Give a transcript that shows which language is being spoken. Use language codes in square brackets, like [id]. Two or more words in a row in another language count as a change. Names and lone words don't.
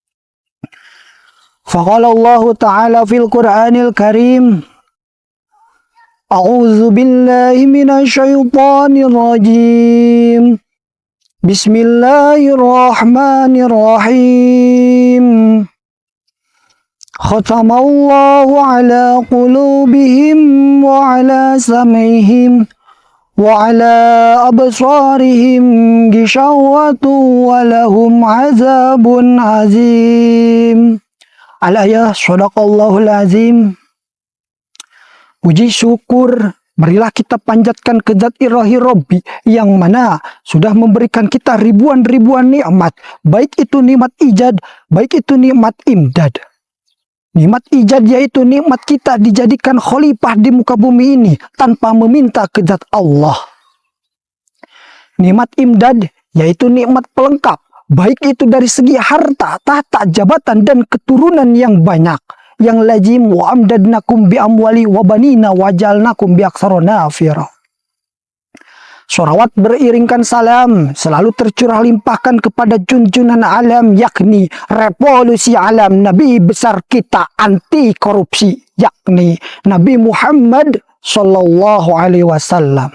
[ar] فقال الله تعالى في القرآن الكريم. أعوذ بالله من الشيطان الرجيم. بسم الله الرحمن الرحيم. ختم الله على قلوبهم وعلى سمعهم وعلى أبصارهم غشاوة ولهم عذاب عظيم. الآية، صدق الله العظيم. [id] Puji syukur marilah kita panjatkan ke Zat Ilahi Rabbi yang mana sudah memberikan kita ribuan-ribuan nikmat, baik itu nikmat ijad, baik itu nikmat imdad. Nikmat ijad yaitu nikmat kita dijadikan khalifah di muka bumi ini tanpa meminta ke Zat Allah. Nikmat imdad yaitu nikmat pelengkap, baik itu dari segi harta, tahta, jabatan dan keturunan yang banyak. Yang lazim [ar] وأمددناكم بأموال وبنين وجعلناكم أكثر نفيرا. [id] Sholawat beriringkan salam selalu tercurah limpahkan kepada junjunan alam, yakni revolusi alam, Nabi besar kita anti korupsi, yakni Nabi Muhammad [ar] صلى الله عليه وسلم.